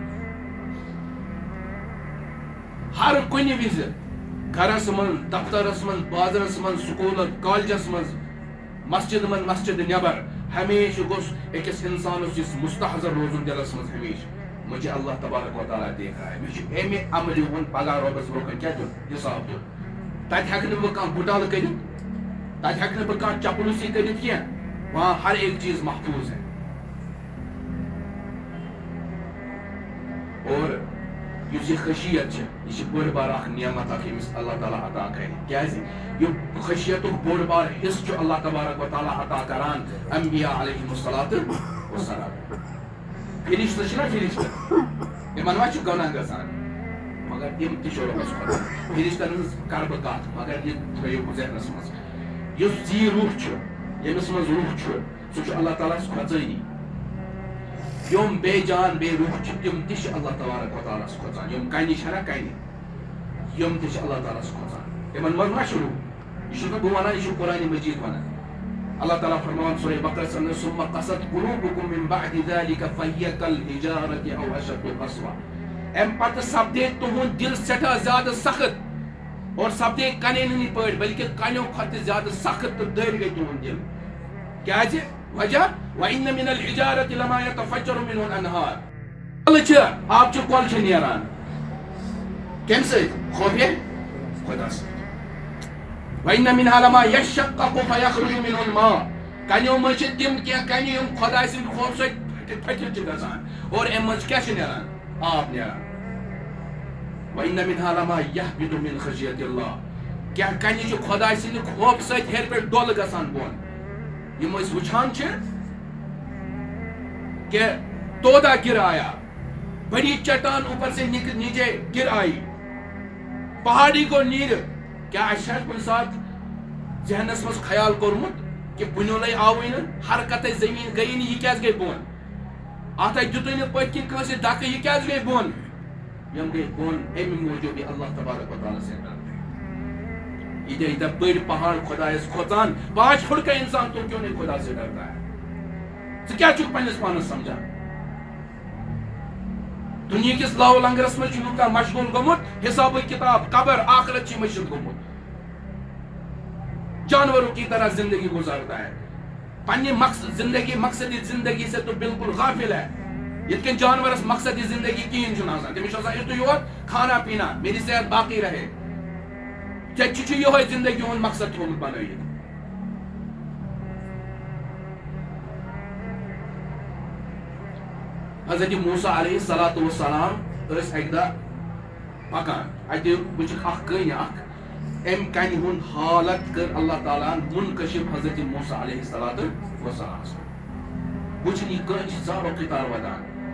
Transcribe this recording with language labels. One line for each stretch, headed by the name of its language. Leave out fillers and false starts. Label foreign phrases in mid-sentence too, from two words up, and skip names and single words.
Kashmiri: ہر کُنہِ وِزِ گرس منٛز دفترس منٛز بازرس منٛز سکوٗلس کالجس منٛز مسجد منٛز مسجد نٮ۪بر ہمیشہ گوٚژھ أکِس انسانس یُس مستحضر روزُن دلس منٛز ہمیشہ
Urdu: مجھے اللہ تبارک و تعالیٰ دیکھ رہا ہے
Kashmiri: مےٚ چھُ امہِ عملہِ ہُنٛد پگاہ رۄبس برونٛہہ کن کیٛاہ دیُن حساب دیُن تت ہیکہ بہ کانٛہہ گُٹالہٕ کٔرِتھ تت ہیکہ بہ کانٛہہ چاپلوسی کٔرِتھ کینٛہہ
Urdu: وہاں ہر ایک چیز محفوظ ہے اور
Kashmiri: یُس یہ خشیت یہ بڑ بار اخ نعمت اخ یمس اللہ تعالیٰ عطا کرِ کیازِ یہ خشیت بوڑ بار حصہ چھُ اللہ تبارک و تعالیٰ عطا کران انبیاء علیہم الصلاۃ والسلام فرشتہ چھِنا فرشتہ یمن ما چھُ گناہ گژھان مگر تم تہِ چھِ رۄبس خۄدا فرشتن ہٕنٛز کرٕ بہٕ کتھ مگر یہ تھٲیِو ذہنس منٛز یُس زی روح چھُ ییٚمِس منٛز روح چھُ سُہ چھُ اللہ تعالیٰ ہس کھۄژٲنی یم بے جان بے روح چھِ تم تہِ چھِ اللہ تبارک و تعالیٰ ہس کھۄژان یم کنہِ چھنا کنہِ یم تہِ چھِ اللہ تعالیٰ ہس کھۄژان یمن منٛز ما چھُ روح یہ چھُس نہٕ بہٕ ونان یہ چھُ قرآنِ مجید ونان اللہ تعالیٰ فرماوان سورہ بقرہ منٛز
Arabic: ثم قست قلوبكم من بعد ذلك فهي كالحجارة او اشد قسوة
Kashmiri: ام پتہٕ سپدے تُہُنٛد دل سٮ۪ٹھاہ زیادٕ سخت اور سپدے کنٮ۪ن ہٕنٛدۍ پٲٹھۍ بلکہ کنٮ۪و کھۄتہٕ زیادٕ سخت تہٕ دٔرۍ گٔے تُہُنٛد دل کیازِ وجہ
Arabic: وَإِنَّ مِنَ الْحِجَارَةِ لَمَا يَتَفَجَّرُ مِنْهُ الْأَنْهَارُ
Kashmiri: کۄلہٕ چھِ آبچہِ کۄلہٕ چھِ نیران کمہِ سۭتۍ خوفے خۄدا سۭتۍ
Arabic: وَإِنَّ مِنْهَا لَمَا يَشَّقَّقُ فَيَخْرُجُ مِنْهُ الْمَاءُ
Kashmiri: کنٮ۪و منٛز چھِ تِم کینٛہہ کنہِ یِم خۄداے سٕنٛدِ خوفہٕ سۭتۍ پھٔٹِتھ چھِ گژھان اور اَمہِ منٛز کیٛاہ چھِ نیران آب نیران
Arabic: وَإِنَّ مِنْهَا لَمَا يَهْبِطُ مِنْ خَشْيَةِ اللَّهِ
Kashmiri: کینٛہہ کنہِ چھِ خۄداے سٕنٛدِ خوفہٕ سۭتۍ ہیٚرِ پٮ۪ٹھ ڈۄلہٕ گژھان بۄن یم أسۍ وٕچھان چھِ
Urdu: کہ تودا گر آیا بڑی چٹان اوپر سے نیچے گر آئی پہاڑی کو نیر کیا
Kashmiri: اَسہِ چھا کُنہِ ساتہٕ ذہنس منٛز خیال کوٚرمُت کہ بُنیولے آوٕے نہٕ حرکتٕے زٔمیٖن گٔیی نہٕ یہِ کیازِ گٔے بۄن اتھ ہے دِتُے نہٕ پٔتۍ کِنۍ کٲنٛسہِ دکہٕ یہِ کیازِ گٔے بۄن یم گٔے بۄن اَمہِ موٗجوٗب یہِ
Urdu: اللہ تبارک و تعالیٰ سے ڈرتے
Kashmiri: ییٖتیاہ ییٖتیاہ بٔڑۍ پہاڑ خۄدایس کھۄژان
Urdu: 5 فٹ کا انسان تو کیوں نہیں خدا سے ڈرتا ہے
Kashmiri: ژٕ کیٛاہ چھُکھ پننِس پانس سمجھان دنیا کس لاو لنگرس منٛز چھُ یوٗتاہ مشغول گوٚمُت حسابٕے کتاب قبر آخرت چھِ مٔشِد گوٚمُت
Urdu: جانوروں کی طرح زندگی گزارتا ہے
Kashmiri: پننہِ زندگی
Urdu: مقصدی زندگی سے تو بالکل غافل ہے
Kashmiri: یِتھ کٔنۍ جانورس مقصدی زندگی کِہیٖنۍ چھُنہٕ آسان تٔمِس چھُ آسان یُتُے یوت
Urdu: کھانا پینا میری صحت باقی رہے
Kashmiri: ژےٚ چھُ یِہوے زندگی ہُنٛد مقصد تھوٚومُت بنٲیِتھ حضرت موسیٰ علیہ الصلوۃ والسلام ٲسۍ اکہِ دۄہ پکان اتہِ وٕچھکھ اکھ کٔنۍ اکھ امہِ کنہِ ہُنٛد حالت کٔر اللہ تعالیٰ ہن منکشف حضرت موسیٰ علیہ الصلوۃ والسلامس وٕچھِن یہِ کٔنۍ چھِ زارو قطار ودان